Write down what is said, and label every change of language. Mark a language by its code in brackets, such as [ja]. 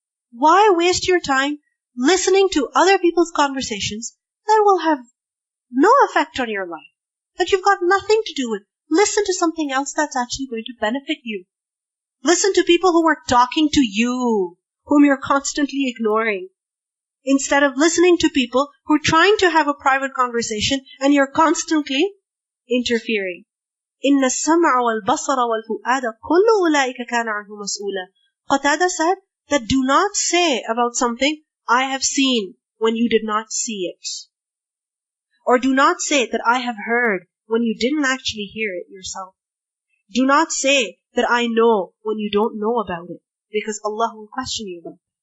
[en] Why waste your time listening to other people's conversations that will have no effect on your life, that you've got nothing to do with? Listen to something else that's actually going to benefit you. Listen to people who are talking to you, whom you're constantly ignoring, instead of listening to people who are trying to have a private conversation and you're constantly interfering. [ar] إِنَّ السَّمْعَ وَالْبَصَرَ وَالْفُؤَادَ كُلُّ أُولَٰئِكَ كَانَ عَنْهُ مَسْئُولًا. [en] Qatada said that do not say about something, I have seen, when you did not see it. Or do not say that I have heard when you didn't actually hear it yourself. Do not say that I know when you don't know about it, because Allah will question you about it.